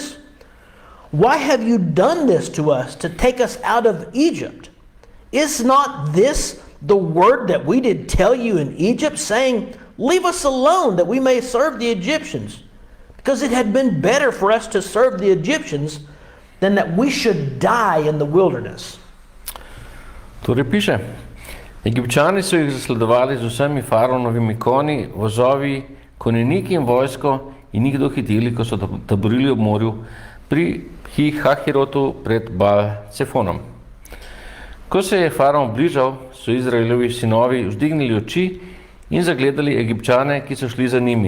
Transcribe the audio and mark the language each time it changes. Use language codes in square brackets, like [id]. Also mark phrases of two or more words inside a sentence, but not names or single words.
[en] Why have you done this to us, to take us out of Egypt? Is not this the word that we did tell you in Egypt, saying, Leave us alone, that we may serve the Egyptians? Because it had been better for us to serve the Egyptians than that we should die in the wilderness. [sl] Torej piše, Egipčani so jih zasledovali z vsemi faraonovimi konji, vozovi, konjeniki in vojsko in jih dohiteli, ko so taborili ob morju pri Hahirotu pred Baal-Cefonom. Ko se je faraon bližal, so Izraelovi sinovi vzdignili oči in zagledali Egipčane, ki so šli za njimi.